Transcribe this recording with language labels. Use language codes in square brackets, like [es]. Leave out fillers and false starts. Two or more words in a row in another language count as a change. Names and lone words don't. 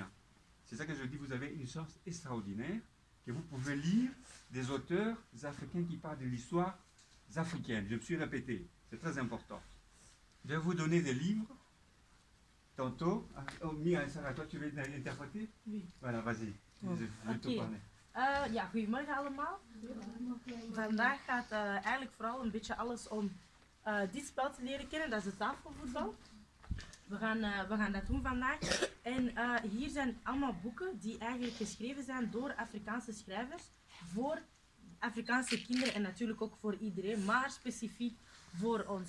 [fr] C'est ça que je dis, vous avez une chance extraordinaire, que vous pouvez lire des auteurs africains qui parlent de l'histoire africaine. Je me suis répété, c'est très important. Je vais vous donner des livres, tantôt. Oh, Mia, Sarah, toi tu veux interpréter? Oui. Voilà, vas-y. Je vais te parler. [nl] Ja, goedemorgen allemaal. Vandaag gaat eigenlijk vooral een beetje alles om dit spel te leren kennen, dat is het tafelvoetbal. We gaan dat doen vandaag. En hier zijn allemaal boeken die eigenlijk geschreven zijn door Afrikaanse schrijvers voor Afrikaanse kinderen en natuurlijk ook voor iedereen, maar specifiek voor ons.